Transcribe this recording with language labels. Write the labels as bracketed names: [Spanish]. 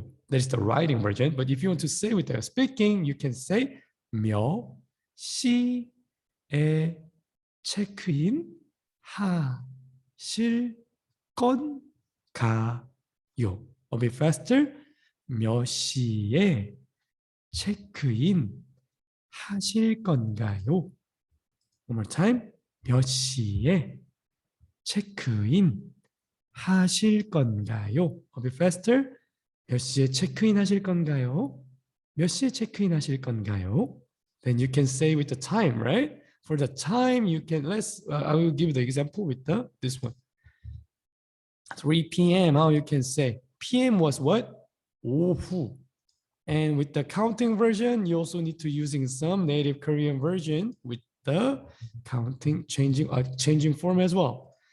[English] That is the writing version. But if you want to say with the speaking, you can say [Korean] 몇 시에 체크인 하실 건가요? [English] A bit faster. [Korean] 몇 시에 체크인 하실 건가요? [English] One more time. [Korean] 몇 시에 체크인 하실 건가요? [English] A bit faster. [Korean] 몇 시에 체크인 하실 건가요? 몇 시에 체크인 하실 건가요? [English] Then you can say with the time, right? For the time, you can, I will give the example with this one. 3 p.m., how you can say, p.m. was what? 오후. And with the counting version, you also need to using some native Korean version with the counting, changing form as well.